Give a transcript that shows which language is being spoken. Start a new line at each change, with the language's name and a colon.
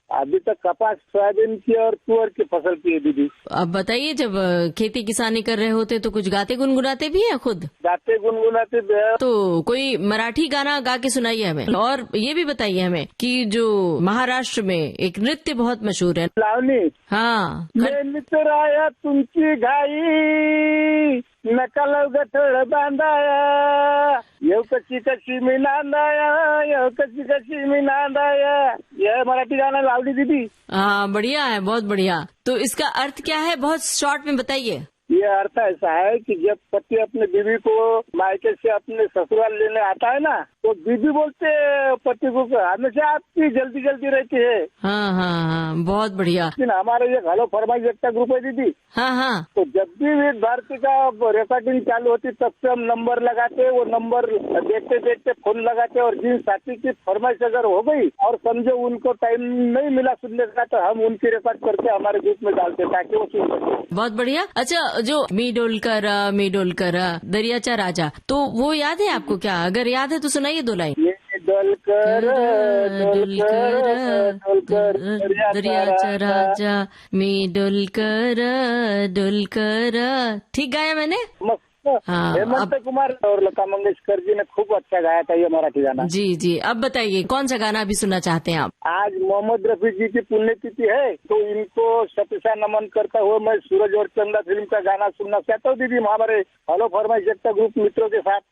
Hindi: अभी तक कपास, सोयाबीन की और तुअर की फसल की है दीदी। अब बताइए, जब खेती किसानी कर रहे होते तो कुछ गाते गुनगुनाते भी हैं खुद? गाते गुनगुनाते भी है। तो कोई मराठी गाना गा के सुनाइए हमें। और ये भी बताइए हमें कि जो महाराष्ट्र में एक नृत्य बहुत मशहूर है, लावणी। हाँ,
Marathi: मैं मित्राया तुमची घाई नका लवगठळ बांधाया येऊ कशी कशी मी नांदाया येऊ कशी कशी मी नांदाया।
Hindi: यह मराठी गाना लावली दीदी। हाँ, बढ़िया है, बहुत बढ़िया। तो इसका अर्थ क्या है, बहुत शॉर्ट में बताइए। ये अर्थ ऐसा है कि जब पति अपने बीवी को मायके से अपने ससुराल लेने आता है ना, तो बीवी बोलते पति को हमेशा आपकी जल्दी जल्दी रहती है। हाँ हाँ हाँ, बहुत बढ़िया। लेकिन हमारे ये हेलो फरमाइश एकता ग्रुप है दीदी। हाँ हाँ, तो जब भी विविध भारती का रिकॉर्डिंग चालू होती तब से हम नंबर लगाते, वो नंबर देखते देखते फोन लगाते और जिन साथी की फरमाइश अगर हो गई और समझो उनको टाइम नहीं मिला सुनने का, तो हम उनकी रिकॉर्ड करके हमारे ग्रुप में डालते ताकि वो सुन सके। बहुत बढ़िया। अच्छा, जो
Marathi: मी डोलकर दरियाचा राजा,
Hindi: तो वो याद है आपको क्या? अगर याद है तो सुनाइए 2 लाइन।
Marathi: डोलकर दरियाचा राजा, मी डोलकर
Hindi: ठीक गाया मैंने? हाँ, हेमंत कुमार और लता मंगेशकर जी ने खूब अच्छा गाया था ये मराठी गाना। जी जी, अब बताइए कौन सा गाना अभी सुनना चाहते हैं आप? आज मोहम्मद रफी जी की पुण्यतिथि है, तो इनको शतशा नमन करता हुआ मैं सूरज और चंदा फिल्म का गाना सुनना चाहता हूँ दीदी, हमारे हेलो फरमाइश एकता ग्रुप मित्रों के साथ।